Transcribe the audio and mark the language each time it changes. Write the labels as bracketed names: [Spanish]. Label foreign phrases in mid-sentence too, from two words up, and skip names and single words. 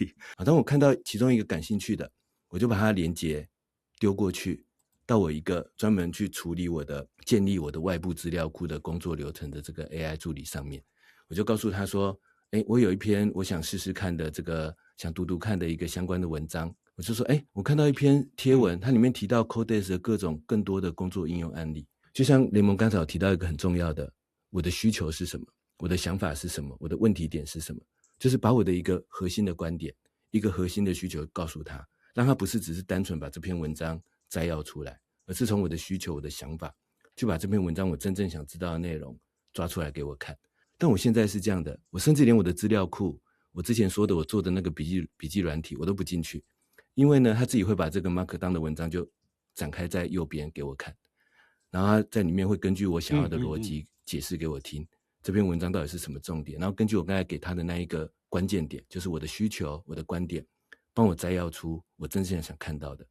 [Chinese] 當我看到其中一個感興趣的，我就把它連結丟過去到我一個專門去處理建立我的外部資料庫的工作流程的這個 AI 助理上面，我就告訴他說，我有一篇我想試試看的這個想讀讀看的一個相關的文章，我就说，我看到一篇貼文，它裡面提到 Codex 的各種更多的工作應用案例，就像雷蒙剛才有提到一個很重要的，我的需求是什麼，我的想法是什麼，我的問題點是什麼，就是把我的一個核心的觀點，一個核心的需求告訴他。讓他不是只是單純把這篇文章摘要出來，而是從我的需求、我的想法，去把這篇文章我真正想知道的內容抓出來給我看。但我現在是這樣的，我甚至連我的資料庫，我之前說的我做的那個筆記軟體，我都不進去，因為呢，他自己會把這個 Markdown 的文章就展開在右邊給我看，然後他在裡面會根據我想要的邏輯解釋給我聽，這篇文章到底是什麼重點，然後根據我剛才給他的那一個關鍵點，就是我的需求、我的觀點，幫我摘要出我真正想看到的。